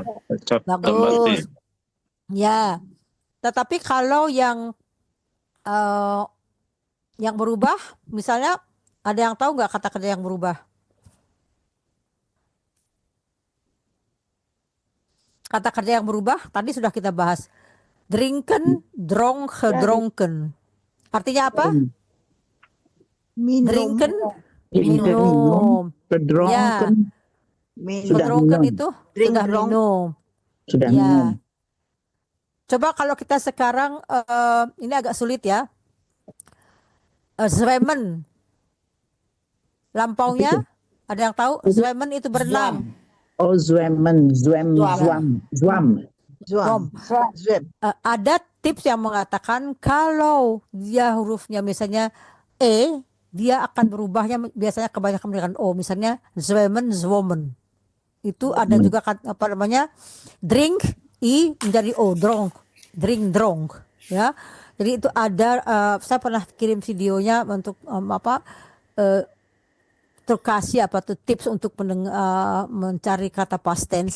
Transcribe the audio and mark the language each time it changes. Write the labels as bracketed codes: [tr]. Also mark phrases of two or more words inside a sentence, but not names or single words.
[id] Bagus. Ya. Tetapi kalau yang berubah, misalnya ada yang tahu nggak kata kerja yang berubah? Kata kerja yang berubah tadi sudah kita bahas. [nl] Drinken, dronk, gedronken. [id] Artinya apa? Drinken, minum. Ya. Gedronken itu sudah minum. Sudah ya. minum. Coba kalau kita sekarang ini agak sulit ya. Zwemmen. Lampaunya ada yang tahu? Zwemmen itu berenang. Oh, [nl] zwemmen, zwam. [id] Ada tips yang mengatakan kalau dia hurufnya misalnya E, dia akan berubahnya biasanya kebanyakan dengan O. Misalnya [nl] zwemmen, zwommen. [id] Itu ada juga apa namanya? Drink I menjadi O, [nl] dronk, drink, dronk, [id] ya. Jadi itu ada, saya pernah kirim videonya untuk terkasih apa tuh tips untuk mencari kata [en] past tense.